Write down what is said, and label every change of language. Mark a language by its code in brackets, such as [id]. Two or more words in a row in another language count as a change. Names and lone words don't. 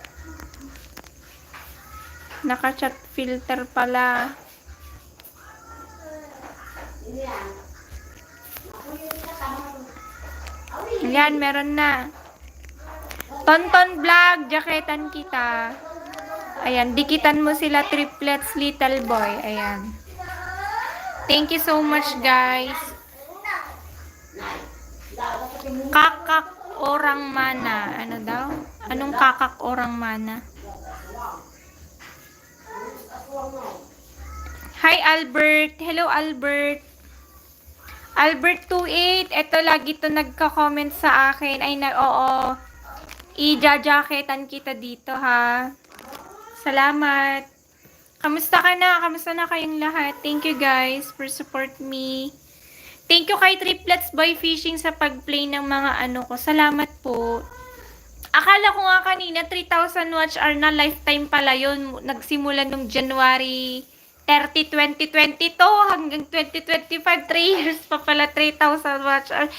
[tl] Naka-chat filter pala. Yan, meron na. Tonton Vlog, jacketan kita. Ayan, dikitan mo sila triplets, [en] little boy. Ayan. Thank you so much, guys. [id] Kakak orang mana. [tl] Ano daw? Anong [id] kakak orang mana? [tl] Hi, Albert. [en] Hello, Albert. Albert 28. [tl] Ito, lagi to nagka-comment sa akin. Oo. I-jacketan kita dito, ha. Salamat. Kamusta ka na? Kamusta na kayong lahat? [en] Thank you, guys, for support me. Thank you [tl] kay Triplets Boy Fishing sa pag-play ng mga ko. Salamat po. Akala ko nga kanina 3,000 [en] watch hour [tl] na, lifetime pala yun. Nagsimula nung January 30, 2022 hanggang 2025. 3 years pa pala 3,000 [en] watch hour.